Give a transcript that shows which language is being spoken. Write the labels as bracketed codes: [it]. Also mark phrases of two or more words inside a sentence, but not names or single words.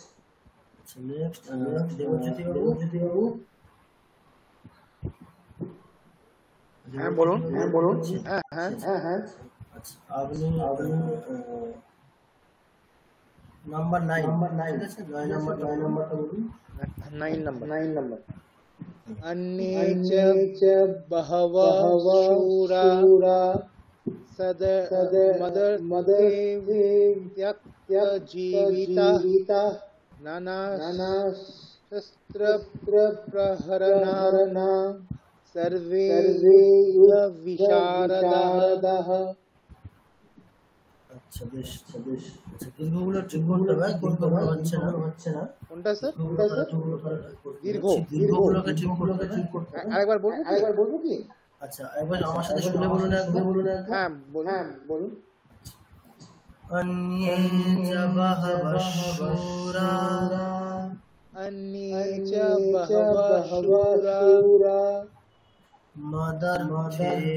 [bn] আচ্ছা নেক্সট দেবজ্যোতি বাবু। হ্যাঁ বলুন। হ্যাঁ আচ্ছা আপনি নাম্বার 9 ঠিক আছে 9 নাম্বারটা বলুন। [sa] 9 নাম্বার अन्ये च बहवः शूरा मदर्थे त्यक्तजीविता नानाशस्त्रप्रहरणा सर्वे विशारदाः। [bn] আচ্ছা বেশ আচ্ছা দীর্ঘগুলো ঠিক করতে হবে, দীর্ঘ হচ্ছে না। কোনটা স্যার? দীর্ঘগুলোকে ঠিক করতে হবে। আরেকবার বলবো কি? আচ্ছা একবার আমার সাথে শুনে বলুন একবার। হ্যাঁ বলুন। [sa] अन्ये च बहवः शूरा मदर्थे